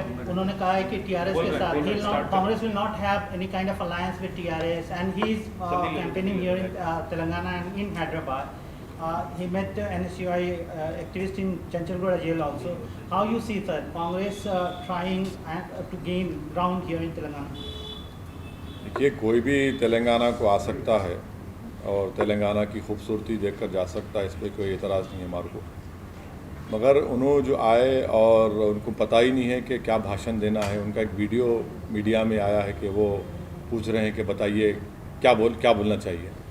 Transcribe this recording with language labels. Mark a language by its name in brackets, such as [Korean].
[Hindi] उन्होंने कहा है कि टीआरएस के साथ [English] Congress will not have any kind of alliance with TRS and he is campaigning here in Telangana and in Hyderabad. He met NSUI activist in Chanchalgoda jail also. How you see that Congress trying to gain ground here in Telangana? [Hindi] देखिए, कोई भी तेलंगाना को आ सकता है और तेलंगाना की खूबसूरती देखकर जा सकता है, इस पर कोई एतराज़ नहीं है हमारे को. मगर उन्होंने जो आए और उनको पता ही नहीं है कि क्या भाषण देना है. उनका एक वीडियो मीडिया में आया है कि वो पूछ रहे हैं कि बताइए क्या बोलना चाहिए.